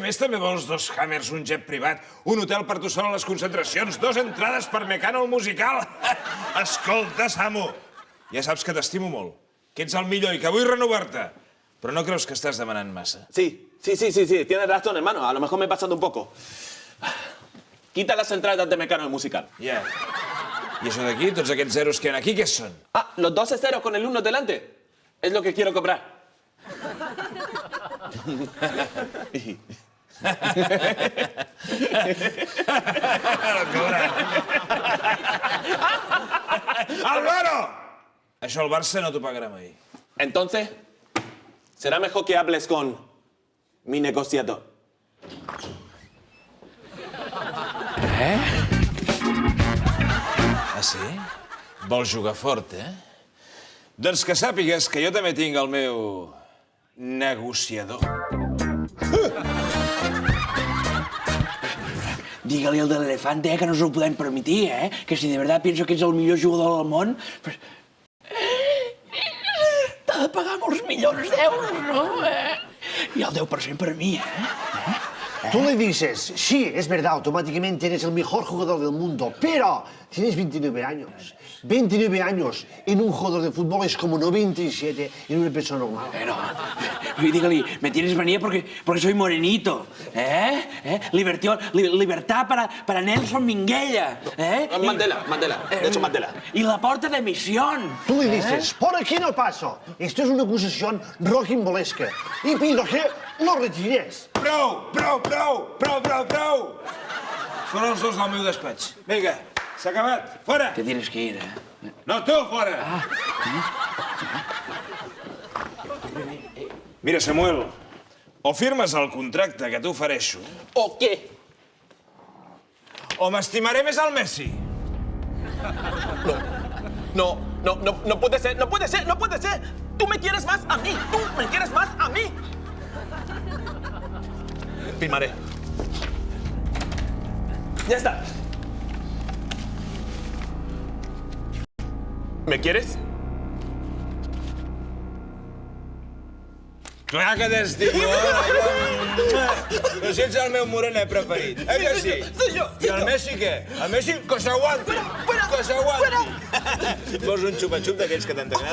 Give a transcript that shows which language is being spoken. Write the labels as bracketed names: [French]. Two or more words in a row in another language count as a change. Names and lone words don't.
[Catalan] més també vols 2 Hammers, un jet privat, un hotel per tu sol a les concentracions, 2 entrades per Mecano al musical. Escolta, Samu, ja saps que t'estimo molt, que ets el millor i que vull renovar-te. Però no creus que estàs demanant massa? [Spanish] Sí, tienes razón, hermano. A lo mejor me he pasado un poco. Quita las entradas de Mecano al musical. [Catalan] Ja. I això d'aquí, tots aquests zeros que hi ha aquí, què són? [Spanish] Ah, los 12 ceros con el 1 delante. Es lo que quiero cobrar. Álvaro! [Catalan] Això el Barça no t'ho pagarà mai. [Spanish] Entonces, será mejor que hables con mi negociador. [Catalan] Ah, sí? Vols jugar fort, eh? Doncs que sàpigues que jo també tinc el meu negociador. Digue-li al de l'elefante que no s'ho podem permetir, Que si de veritat penso que ets el millor jugador del món... T'ha de pagar molts milions d'euros, no? I el 10% per mi, [Spanish] Tú le dices, sí, es verdad, automáticamente eres el mejor jugador del mundo, pero tienes 29 años. 29 años en un jugador de fútbol es como no 27 en una persona normal. Pero, dígale, me tienes manía porque soy morenito, Libertad para Nelson Minguella, Mandela, de hecho Mandela. Y la porta de misión. Tú le dices, por aquí no paso. Esto es una acusación rocambolesca y pido que lo retires. [Catalan] Prou! Són els 2 del meu despatx. Vinga, s'ha acabat. Fora! [Spanish] Te tienes que ir, [Catalan] No, tu, fora! Mira, Samuel, o firmes el contracte que t'ofereixo, [Spanish] ¿O qué? [Catalan] o m'estimaré més el Messi. [Spanish] No puede ser, no puede ser, no puede ser. Tú me quieres más a mí, tú me quieres más a mí. Firmaré. Ya está. ¿Me quieres? [Catalan] Clar que t'estimo, Però si ets el meu morena preferit, que sí? [Spanish] Soy yo. [Catalan] I el Messi què? El Messi que s'aguanti, que s'aguanti. Vols un xupa-xup d'aquells que tant t'agraden?